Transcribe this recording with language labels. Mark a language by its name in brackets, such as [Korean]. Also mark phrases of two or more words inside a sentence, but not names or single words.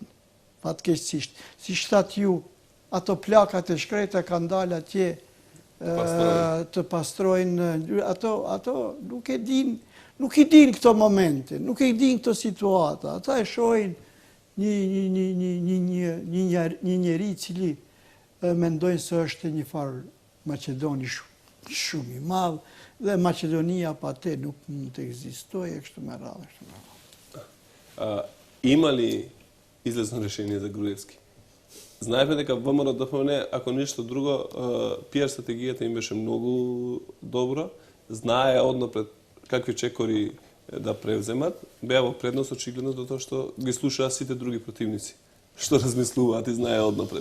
[Albanian] Fatkeqësisht, si shtat ju, ato plakat e shkreta kanë dalë atje të pastrojnë, ato nuk i din këto momente, nuk i din këto situata, ata e shohin një njeri cili mendojnë se është një farë Maqedoni shumë i madh, dhe Maqedonia pa te nuk mund të egzistojë, kështu me radhë. [Macedonian] Има ли излезно решение за Груевски? Знаеме дека ВМРО ДФМН, ако ништо друго, пиар стратегијата им беше многу добра, знае однапред какви чекори да превземат, беа во предност очигледно до тоа што ги слушаа сите други противници, што размислуваат и знае однапред.